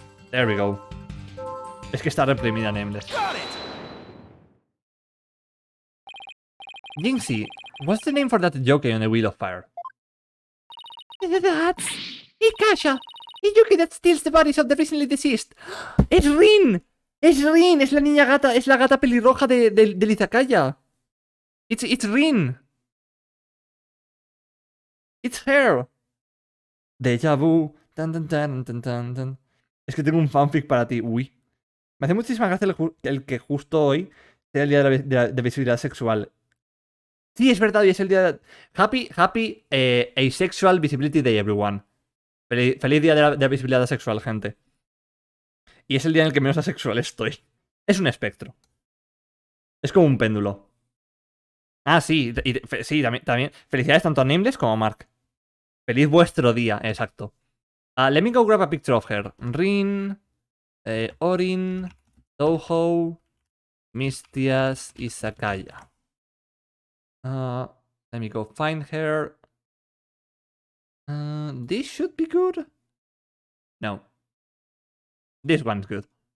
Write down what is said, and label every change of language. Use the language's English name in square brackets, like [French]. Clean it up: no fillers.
[English] There we go. [Spanish] Es que está reprimida, Nameless. [English] Jinxie, what's the name for that yokai on the Wheel of Fire? That's Ikasha, the yokai that steals the bodies of the recently deceased. [Spanish] ¡Es Rin! ¡Es Rin! Es la niña gata, es la gata pelirroja del Izakaya. [English] It's Rin. It's her. [Spanish] Deja vu. Tan, tan, tan, tan, tan, tan. Es que tengo un fanfic para ti. Uy. Me hace muchísima gracia el que justo hoy sea el día de la visibilidad sexual. Sí, es verdad, hoy es el día de... [English] Happy Asexual Visibility Day, everyone. [Spanish] Feliz día de la visibilidad sexual, gente. Y es el día en el que menos asexual estoy. Es un espectro. Es como un péndulo. Ah, sí, sí, también. Felicidades tanto a Nameless como a Mark. Feliz vuestro día, exacto. [English] Let me go grab a picture of her. Rin, Orin, Touhou, Mistias y Sakaya. Let me go find her. This should be good. No. This one's good.